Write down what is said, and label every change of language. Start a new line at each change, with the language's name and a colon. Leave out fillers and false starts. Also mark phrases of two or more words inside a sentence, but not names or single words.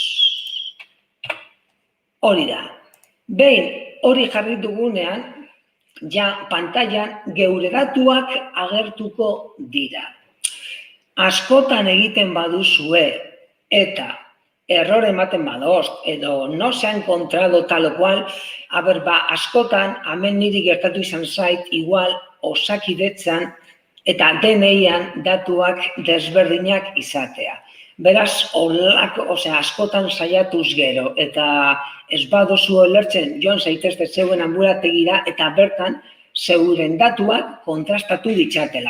Basque: Hori da. Behin hori jarri dugunean, ja pantailan geure datuak agertuko dira. Askotan egiten baduzue eta error ematen badozt, edo
Spanish: no se ha encontrado tal o cual,
Basque: askotan, hemen niri gertatu izan zait, igual Osakidetzan eta DNI-an datuak desberdinak izatea. Beraz, askotan saiatuz gero, eta ez baduzu ulertzen joan zaitezte zeuen anbulategira eta bertan zeuren datuak kontrastatu ditzatela.